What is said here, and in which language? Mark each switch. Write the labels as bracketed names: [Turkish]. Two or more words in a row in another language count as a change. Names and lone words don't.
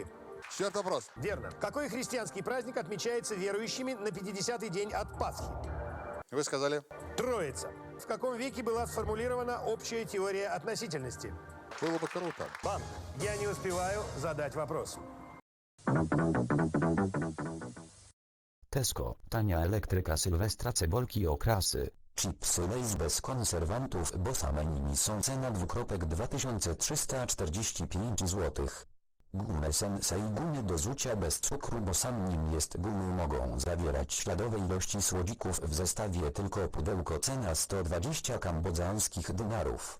[Russian] Четвертый вопрос. Верно. Какой христианский праздник отмечается верующими на 50-й день от Пасхи? Вы сказали? Троица. В каком веке была сформулирована общая теория относительности? Было бы круто. Банк. Я не успеваю задать вопрос. [Polish] Tesco, tania elektryka Sylwestra, cebolki okrasy. Chipsy Lay's bez konserwantów, bo same nimi są cena 2345 zł. Gumy Sensei gumy do zucia bez cukru, bo sam nim jest gumy mogą zawierać śladowe ilości słodzików w zestawie tylko pudełko cena 120 kambodżanskich dynarów.